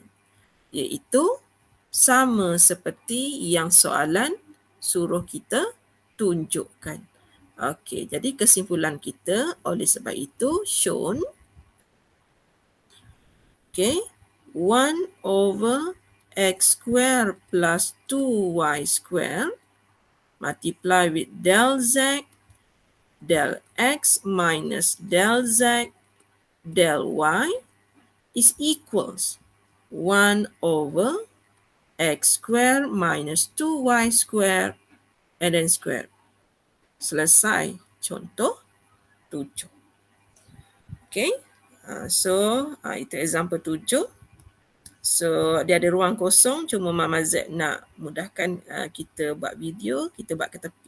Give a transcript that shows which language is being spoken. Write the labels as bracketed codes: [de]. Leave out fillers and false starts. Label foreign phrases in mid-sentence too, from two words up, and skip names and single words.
[ms] Iaitu sama seperti yang soalan suruh kita tunjukkan. Okey, jadi kesimpulan kita oleh sebab itu shown. [en] Okey, 1 over x square plus 2y square multiply with del z del x minus del z del y is equals 1 over x square minus 2y square and then square. [ms] Selesai contoh 7. Okay. So, itu example 7. So, dia ada ruang kosong. Cuma Mama Z nak mudahkan kita buat video, kita buat ke tepi.